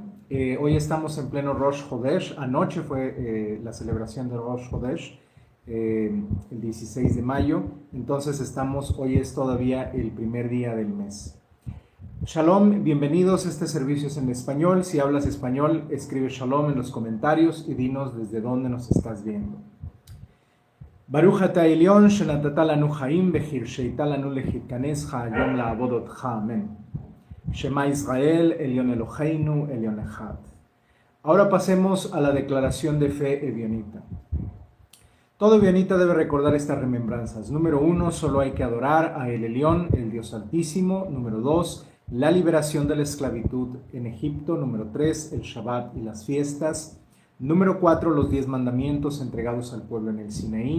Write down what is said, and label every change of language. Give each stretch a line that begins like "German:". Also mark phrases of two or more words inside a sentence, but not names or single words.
Spanish: Hoy estamos en pleno Rosh Hodesh. Anoche fue la celebración de Rosh Hodesh, el 16 de mayo. Entonces hoy es todavía el primer día del mes. Shalom, bienvenidos. Este servicio es en español. Si hablas español, escribe Shalom en los comentarios y dinos desde dónde nos estás viendo.
Hebrew: ברוך אתה עליון שנתת לנו חיים והרשית לנו להתכנס היום לעבודתך.
Spanish: Amén.
Hebrew: שמע ישראל עליון אלוהינו עליון אחד.
Spanish: Ahora pasemos a la declaración de fe evionita. Todo evionita debe recordar estas remembranzas. Número 1, solo hay que adorar a El Elyon, el Dios Altísimo. Número 2, la liberación de la esclavitud en Egipto. Número 3, el Shabbat y las fiestas. Número 4, los 10 mandamientos entregados al pueblo en el Sinaí.